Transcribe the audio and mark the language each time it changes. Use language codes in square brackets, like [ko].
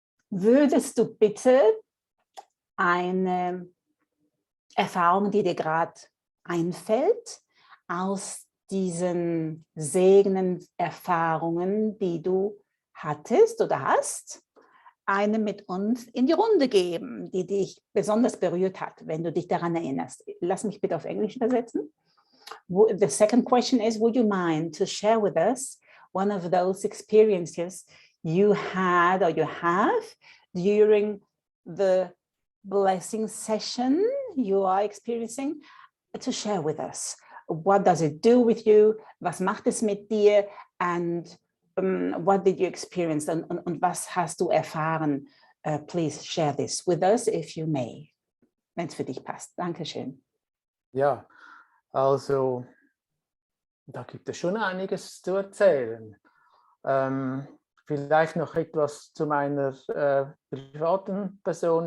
[de] Würdest du bitte eine Erfahrung, die dir gerade einfällt, aus diesen Segnen-Erfahrungen, die du hattest oder hast, eine mit uns in die Runde geben, die dich besonders berührt hat, wenn du dich daran erinnerst. Lass mich bitte auf Englisch übersetzen. [en] The second question is, would you mind to share with us one of those experiences you had or you have during the blessing session you are experiencing, to share with us? What does it do with you? [de] Was macht es mit dir? [en] And what did you experience? [de] Und was hast du erfahren? [en] Please share this with us if you may, [de] wenn es für dich passt. Dankeschön. Ja, also da gibt es schon einiges zu erzählen. Vielleicht noch etwas zu meiner privaten Person.